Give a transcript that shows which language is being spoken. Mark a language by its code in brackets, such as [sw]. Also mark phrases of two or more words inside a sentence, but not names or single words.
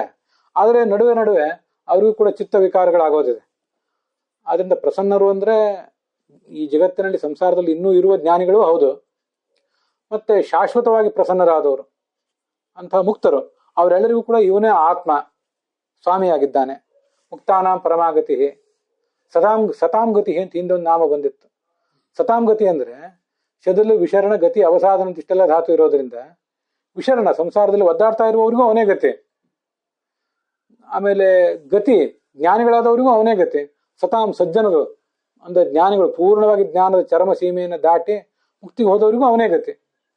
[kn] ಆದರೆ ನಡುವೆ ನಡುವೆ ಅವರಿಗೂ ಕೂಡ ಚಿತ್ತ ವಿಕಾರಗಳಾಗೋದಿದೆ. ಆದ್ರಿಂದ ಪ್ರಸನ್ನರು ಅಂದ್ರೆ ಈ ಜಗತ್ತಿನಲ್ಲಿ ಸಂಸಾರದಲ್ಲಿ ಇನ್ನೂ ಇರುವ ಜ್ಞಾನಿಗಳು ಹೌದು, ಮತ್ತೆ ಶಾಶ್ವತವಾಗಿ ಪ್ರಸನ್ನರಾದವರು ಅಂತಹ ಮುಕ್ತರು, ಅವರೆಲ್ಲರಿಗೂ ಕೂಡ ಇವನೇ ಆತ್ಮ ಸ್ವಾಮಿಯಾಗಿದ್ದಾನೆ. [sa] ಮುಕ್ತಾನಾಂ ಪರಮಾಗತಿ ಸತಾಂ ಗತಿ [kn] ಅಂತ ಹಿಂದೊಂದು ನಾಮ ಬಂದಿತ್ತು. [sa] ಸತಾಂ ಗತಿ [kn] ಅಂದ್ರೆ ಶದಲ್ಲಿ [sa] ವಿಶರಣ ಗತಿ ಅವಸಾದನ [kn] ಅಂತ ಇಷ್ಟೆಲ್ಲ ಧಾತು ಇರೋದ್ರಿಂದ ವಿಶರಣ ಸಂಸಾರದಲ್ಲಿ ಒದ್ದಾಡ್ತಾ ಇರುವವರಿಗೂ ಅವನೇ ಗತಿ. ಆಮೇಲೆ ಗತಿ ಜ್ಞಾನಿಗಳಾದವರಿಗೂ ಅವನೇ ಗತಿ. ಸತಾಂ ಸಜ್ಜನರು ಅಂದ್ರೆ ಜ್ಞಾನಿಗಳು ಪೂರ್ಣವಾಗಿ ಜ್ಞಾನದ ಚರಮ ಸೀಮೆಯನ್ನು ದಾಟಿ ಮುಕ್ತಿಗೆ ಹೋದವರಿಗೂ ಅವನೇ ಗತಿ.